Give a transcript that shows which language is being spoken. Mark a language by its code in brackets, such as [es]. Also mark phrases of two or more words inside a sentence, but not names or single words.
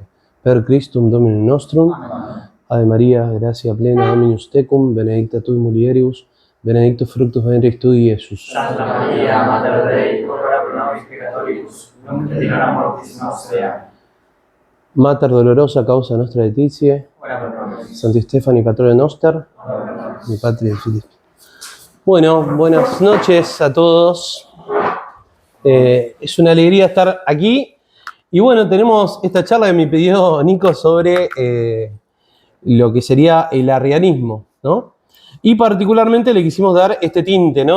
[la] Per Christum Dominum nostrum, Ave Maria, gratia plena, Dominus tecum, benedicta tui mulieribus, benedictus fructus ventris tui, Iesus. Santa Maria, Mater Dei, ora pro nobis peccatoribus, nunc et in hora mortis nostre. Amen. Mater dolorosa causa nostra laetitia, Ora pro nobis. Santi Stefani, patrone noster, Ora pro nobis. [es] mi patria y Filip. Bueno, buenas noches a todos. Es una alegría estar aquí. Y bueno, tenemos esta charla que me pidió Nico sobre lo que sería el arrianismo, ¿no? Y particularmente le quisimos dar este tinte, ¿no?